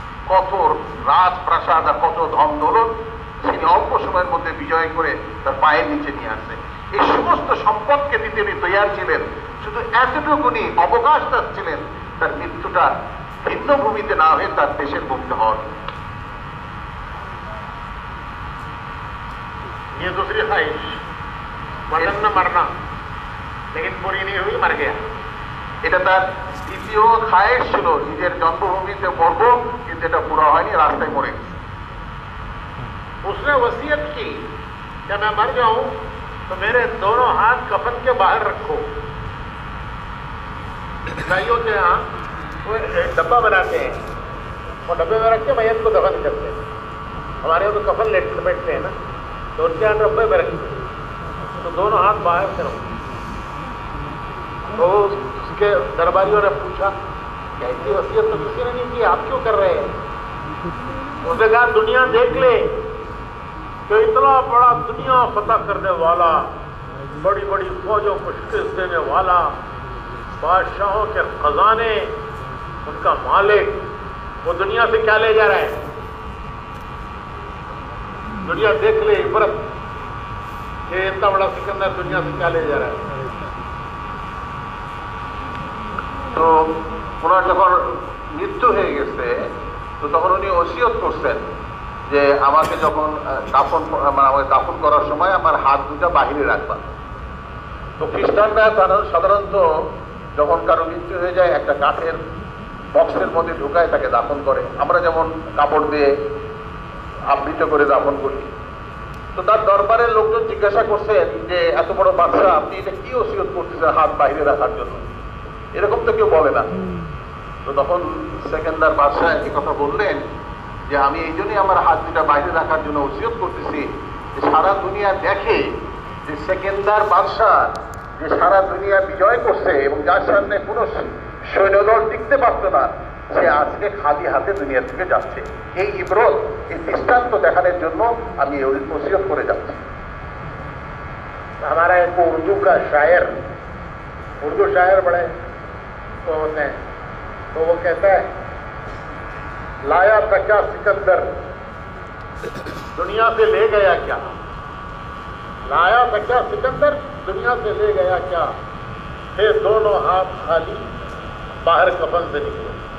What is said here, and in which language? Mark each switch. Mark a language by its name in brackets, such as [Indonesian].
[Bangla] কত রাজপ্রাসাদ আর কত ধন দৌলত তিনি অল্প সময়ের মধ্যে বিজয় করে তার পায়ের নিচে নিয়ে আসছে। এই সমস্ত সম্পদকে দিতে উনি তৈয়ার ছিলেন, শুধু এতটুকুনি অবকাশ চাচ্ছিলেন তার মৃত্যুটা ভিন্ন ভূমিতে না হয়ে তার দেশের ভূমিতে হওয়ার। [Hindi] ये दूसरी ख्वाहिश, वतन में मरना, लेकिन पूरी नहीं हुई, मर गया। [Bangla] এটা তার দ্বিতীয় খায়েশ ছিল, নিজের জন্মভূমিতে মরব, কিন্তু এটা পুরো হয়নি, রাস্তায় মরে গেছে। [Hindi] उसने वसीयत की कि मैं मर जाऊं तो मेरे दोनों हाथ कफन के बाहर रखो। ईसाइयों के यहाँ वो एक डब्बा बनाते हैं, वो डब्बे में रख के मैयत को दफन करते हैं। हमारे यहाँ तो कफन लपेटते हैं ना, तो उनके यहाँ डब्बे में रखते हैं, तो दोनों हाथ बाहर से रखो। तो उसके दरबारियों ने पूछा कि ऐसी वसीयत तो किसी ने नहीं की, आप क्यों कर रहे हैं? उसने कहा दुनिया देख ले कि इतना बड़ा दुनिया फतह करने वाला, बड़ी बड़ी फौजों को शिकस्त देने वाला, बादशाहों के खजाने, उनका मालिक, वो दुनिया से क्या ले जा रहा है? दुनिया देख ले इबरत कि इतना बड़ा सिकंदर दुनिया से क्या ले जा रहा है। [Bangla] তো ওনার যখন মৃত্যু হয়ে গেছে, তো তখন উনি ওসিয়ত করছেন যে আমাকে যখন আমাকে দাফন করার সময় আমার হাত দুটা বাহিরে রাখবা। তো খ্রিস্টানরা সাধারণত যখন কারো মৃত্যু হয়ে যায় একটা কাঠের বক্সের মধ্যে ঢুকায় তাকে দাফন করে, আমরা যেমন কাপড় দিয়ে আবৃত করে দাফন করি। তো তার দরবারের লোকজন জিজ্ঞাসা করছেন যে এত বড় বাদশা, আপনি এটা কি ওসিয়ত করতেছেন হাত বাহিরে রাখার জন্য? এরকম তো কেউ বলে না। তো তখন সেকেন্দার বাদশাহ এই কথা বললেন যে আমি এই জন্যই আমার হাত দুটা বাইরে রাখার জন্য ওসিয়ত করতেছি যে সারা দুনিয়া দেখে যে সেকেন্দার বাদশাহ যে সারা দুনিয়া বিজয় করছে এবং যার সামনে কোনো সৈন্যদল টিকতে পারত না, সে আজকে খালি হাতে দুনিয়া থেকে যাচ্ছে। এই ইবরত, এই দৃষ্টান্ত দেখানোর জন্য আমি ওসিয়ত করে যাচ্ছি। [Hindi] हमारा एक उर्दू का शायर, उर्दू शायर बड़े तो होते हैं, तो वो कहता है लाया था क्या सिकंदर, दुनिया से ले गया क्या? लाया था क्या सिकंदर, दुनिया से ले गया क्या? थे दोनों हाथ खाली, बाहर कफन से निकले।